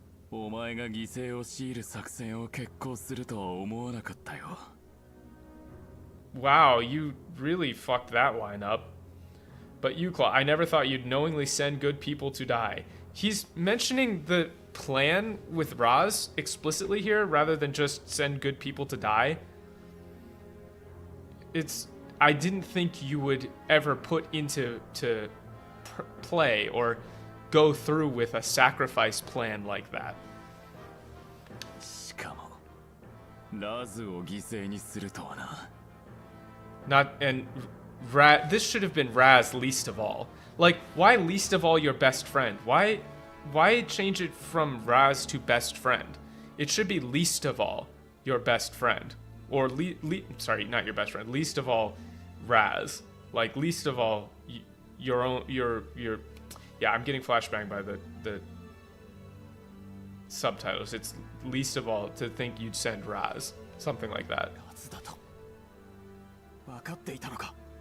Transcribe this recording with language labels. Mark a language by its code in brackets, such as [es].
[ja] お前が犠牲を強いる作戦を決行するとは思わなかったよ。 [en] Wow, you really fucked that line up. But you, Claw, I never thought you'd knowingly send good people to die. He's mentioning the plan with Raz explicitly here, rather than just send good people to die. I didn't think you would ever put into play or go through with a sacrifice plan like that. [ja] しかもラズを犠牲にするとはな。 [en] And this should have been Raz least of all. Like, why least of all your best friend? Why change it from Raz to best friend? It should be least of all your best friend. Or sorry, not your best friend. Least of all Raz. Like, least of all your yeah, I'm getting flashbang by the subtitles. It's least of all to think you'd send Raz. Something like that. [ja] ラズだと分かっていたのか。